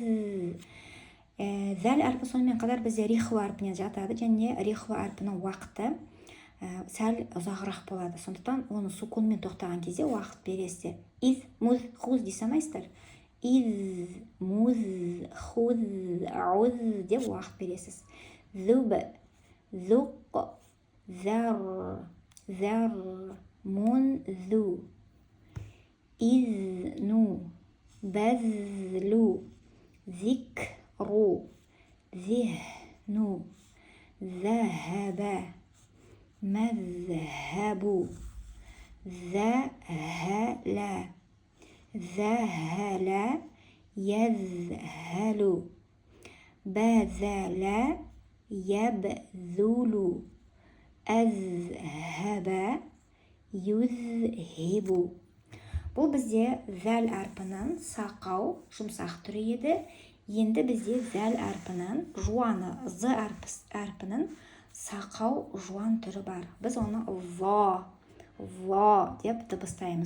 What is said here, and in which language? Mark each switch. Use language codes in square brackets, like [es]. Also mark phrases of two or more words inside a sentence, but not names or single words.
[kk] Зәл әрпі сонымен қатар бізде рихва әрпіне жатады, және рихва әрпінің уақыты сәл ұзағырақ болады. Сондықтан оны сукунмен тоқтаған кезде уақыт бересіздер. Из, муз, хуз дей салмайсыздар. Из, муз, хуз, ауз деп уақыт бересіз. [ar] ذوب، ذوق، ذر, мунзу, إذن، بذل، ذكر، ذهن، ذهب, مذهب، ذهل, ذهل, يذهل, بذل, يبذل, أذهب, يذهب. [kk] Бұл бізде зәл әрпінің сақау, жұмсақ түрі еді. Енді бізде зәл әрпінің жуаны, з әрпінің сақау, жуан түрі бар. Біз оны ва деп дыбыстаймыз.